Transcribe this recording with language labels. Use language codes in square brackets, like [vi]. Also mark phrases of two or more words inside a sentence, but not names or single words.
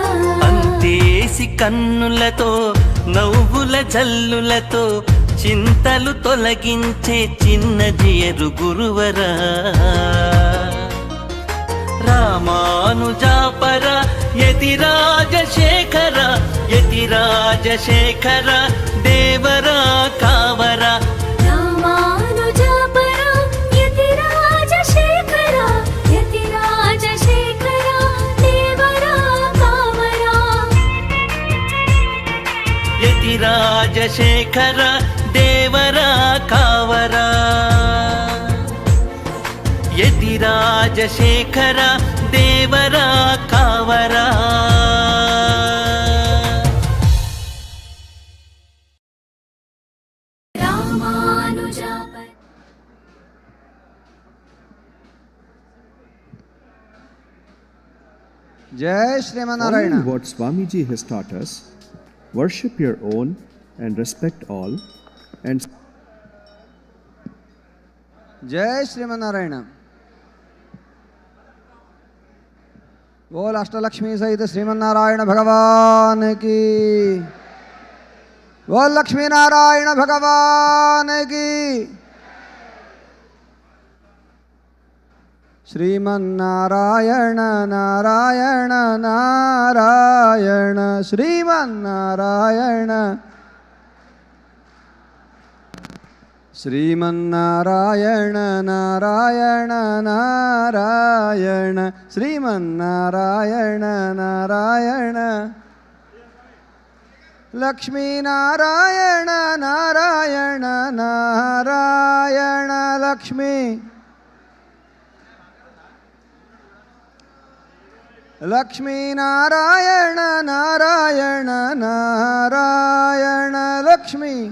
[te] అంతేసి కన్నులతో నవ్వుల జల్లులతో చింతలు తొలగించే చిన్న జియరు గురువరా రామానుజాపర యతిరాజశేఖర యతిరాజశేఖర దేవరా కావర రామానుజాపర యతిరాజశేఖర యతిరాజశేఖర దేవరా కావర రాజశేఖర దేవర కావర యతిరాజశేఖర దేవర కావర [en] Jai Srimanarayana. Following what Swami Ji has taught us, worship your own and respect all, and Jai Srimanarayana. [hi] बोल अष्टलक्ष्मी सहित श्रीमन्नारायण भगवान की। बोल लक्ष्मी नारायण भगवान की। श्रीमन्नारायण नारायण नारायण श्रीमन्नारायण श्रीमन्नारायण नारायण नारायण श्रीमन्नारायण नारायण लक्ष्मी नारायण नारायण नारायण लक्ष्मी लक्ष्मी नारायण नारायण नारायण लक्ष्मी